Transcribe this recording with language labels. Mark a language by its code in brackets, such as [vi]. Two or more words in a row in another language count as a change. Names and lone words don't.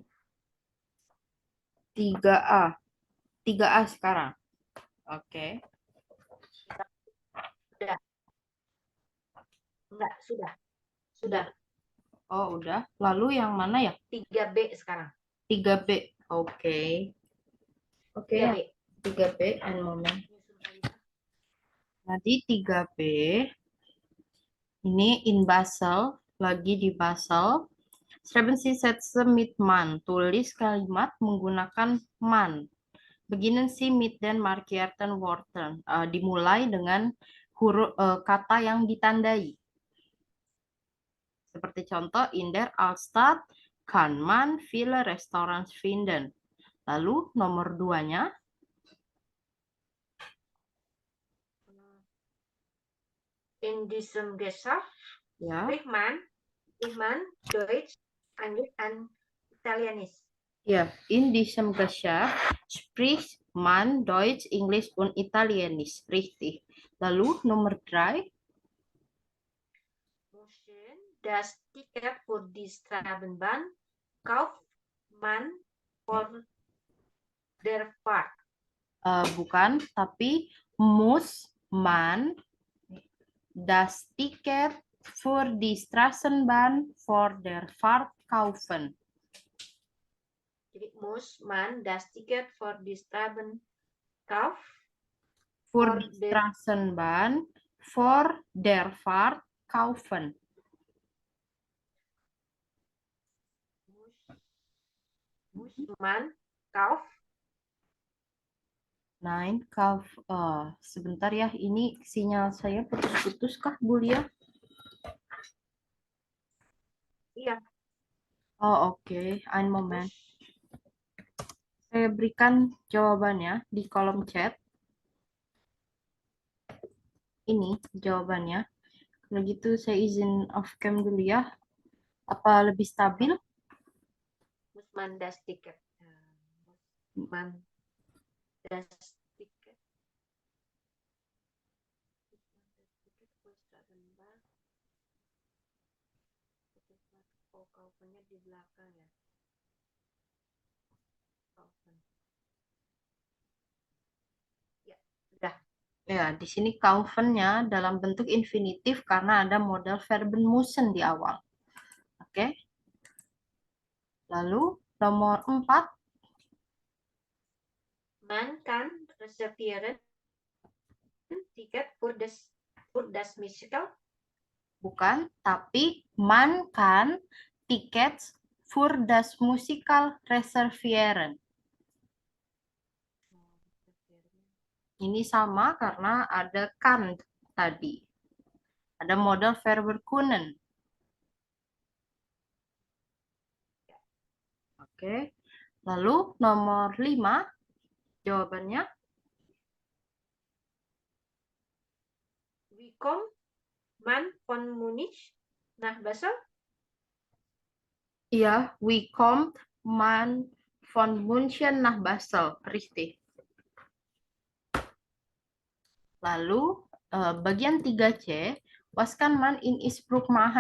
[id] 3A. 3A sekarang. Oke. Sudah. Enggak, sudah. Sudah. Oh, udah. Lalu yang mana ya? 3B sekarang. 3B. Oke. Oke, 3B. [de] 3B, and moment. [id] Nah, di 3B, ini in Basel, lagi di Basel. [de] Sätze mit man. [id] Tulis kalimat menggunakan man. [de] Beginnen Sie mit den markierten Worten. [id] Dimulai dengan huruf kata yang ditandai. Seperti contoh, [de] in der Altstadt kann man viele Restaurants finden. [id] Lalu nomor 2-nya. [de] In diesem Gesellschaft [id] Ya. [de] spricht man Deutsch, Englisch, and Italienisch. Ja, in diesem Geschäft spricht man Deutsch, Englisch und Italienisch. Richtig. [id] Lalu nomor 3. [de] Müssen das Ticket für die Straßenbahn kauft man vor der Fahrt. [id] Bukan, tapi [de] muss man das Ticket für die Straßenbahn vor der Fahrt kaufen. Jadi muss man das Ticket für die Straßenbahn kaufen. Für die Straßenbahn vor der Fahrt kaufen. Muss man kauf? Nein, kauf. [id] Sebentar ya, ini sinyal saya putus-putus kah, Bulia? Iya. Oh, oke. [de] Ein Moment. [id] Saya berikan jawabannya di kolom chat. Ini jawabannya. Kalau gitu saya izin off cam dulu ya. Apa lebih stabil? [de] Muss man das Ticket. Muss man das Ticket. [id] Oh, kaufannya di belakang ya. Kaufen. Ya, udah. Ya, di sini kaufen-nya dalam bentuk infinitif karena ada [de] modal verben müssen [id] di awal. Oke. Lalu nomor 4. [de] Man kann reservieren Ticket für das Musical. [id] Bukan, tapi [de] man kann Tickets für das Musical reservieren. [id] Ini sama karena ada kan tadi. Ada [de] modal verben kunnen. [id] Oke. Lalu nomor 5 jawabannya. [de] Wie kommt man von Munich nach Basel? Iya, we kommt man von München nach Basel. Richtig. [id] Lalu bagian 3C, [de] was kann man in Innsbruck machen?